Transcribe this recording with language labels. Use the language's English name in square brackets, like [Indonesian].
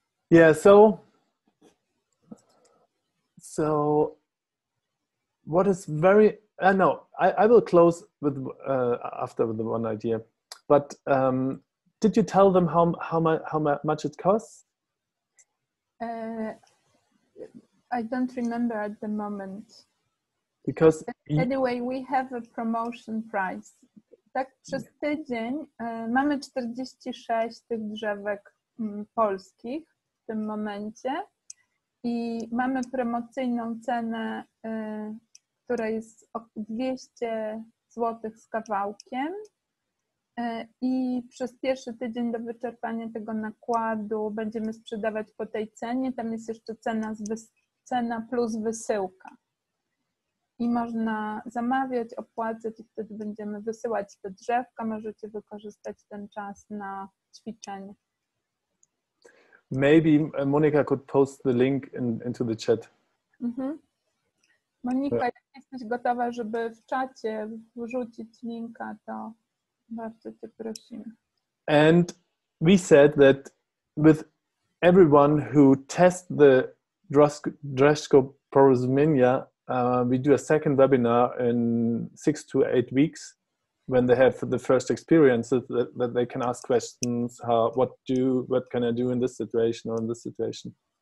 [English] Yeah, so what is very no, I will close with after with the one idea, but did you tell them how much it costs? I don't remember at the moment. Because anyway, we have a promotion price. [Polish] Tak przez tydzień mamy 46 tych drzewek polskich w tym momencie i mamy promocyjną cenę, która jest 200 zł z kawałkiem i przez pierwszy tydzień do wyczerpania tego nakładu będziemy sprzedawać po tej cenie. Tam jest jeszcze cena plus wysyłka. I można zamawiać, opłacać i wtedy będziemy wysyłać te drzewka. Możecie wykorzystać ten czas na ćwiczenie. [English] Maybe Monica could post the link into the chat. [Polish] Monika, jak jesteś gotowa, żeby w czacie wrzucić linka, to bardzo cię prosimy. [English] And we said that with everyone who tests the Drzewko Porozumienia, we do a second webinar in 6 to 8 weeks when they have the first experiences that they can ask questions, what can I do in this situation or in this situation.